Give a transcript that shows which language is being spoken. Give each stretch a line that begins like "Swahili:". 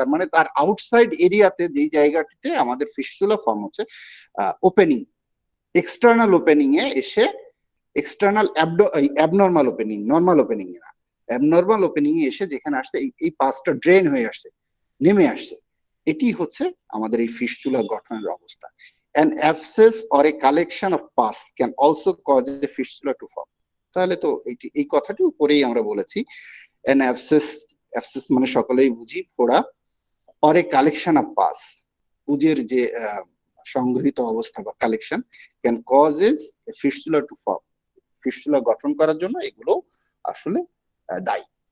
Bangla: তার মানে তার আউটসাইড এরিয়াতে, যেই জায়গাটিতে আমাদের ফিস্টুলা ফর্ম হচ্ছে, ওপেনিং, এক্সটার্নাল ওপেনিং এ এসে, external abnormal opening, normal opening এ না, অ্যাবনর্মাল ওপেনিং এ এসে যেখানে আসছে এই পাসটা ড্রেন হয়ে আসছে, নেমে আসছে, এটি হচ্ছে আমাদের এই ফিস্টুলা গঠনের অবস্থা।
English: An abscess or a collection of pus can also cause a fistula to form.
Bangla: তাহলে তো এই কথাটি উপরেই আমরা বলেছি,
English: an abscess,
Bangla: abscess মানে সকলেই বুঝি ফোড়া,
English: or a collection of pus,
Bangla: পুজের যে সংগৃহীত অবস্থা বা collection,
English: can causes fistula to form,
Bangla: fistula গঠন করার জন্য এগুলো আসলে দায়ী।